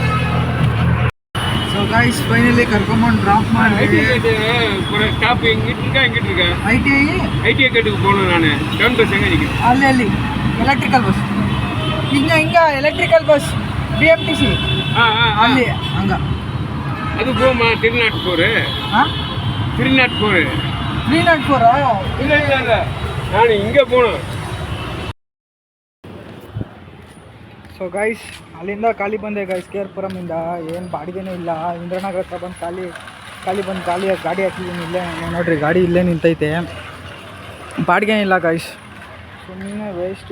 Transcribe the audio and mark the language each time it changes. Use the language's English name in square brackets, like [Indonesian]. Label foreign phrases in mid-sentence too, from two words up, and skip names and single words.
[English] so guys [Kannada] ಫೈನಲಿ ಕರ್ಕೊಂಬಂದು ಡ್ರಾಪ್ ಮಾಡಿ ITI ಅಲ್ಲಿ [English] electrical bus [Kannada] ಹಿಂಗ [English] electrical bus [Kannada] BMTC ಅಲ್ಲಿ ಹಂಗ [Tamil] அது போமா 304 304 இல்ல நான் இங்க போனேன். [English] so guys [Kannada] ಅಲ್ಲಿಂದ ಖಾಲಿ ಬಂದೆ ಗೈಸ್. ಕೇರ್ಪುರಮಿಂದ ಏನು ಬಾಡಿಗೆನೇ ಇಲ್ಲ. ಇಂದ್ರನಗರ ಹತ್ರ ಬಂದು ಖಾಲಿ ಬಂದು ಗಾಡಿ ಹಾಕಿದ್ದೀನಿ. ಇಲ್ಲೇ ನೋಡಿರಿ ಗಾಡಿ ಇಲ್ಲೇ ನಿಂತೈತೆ, ಬಾಡಿಗೆ ಇಲ್ಲ ಗೈಸ್. ಸುಮ್ಮನೆ ವೇಸ್ಟು.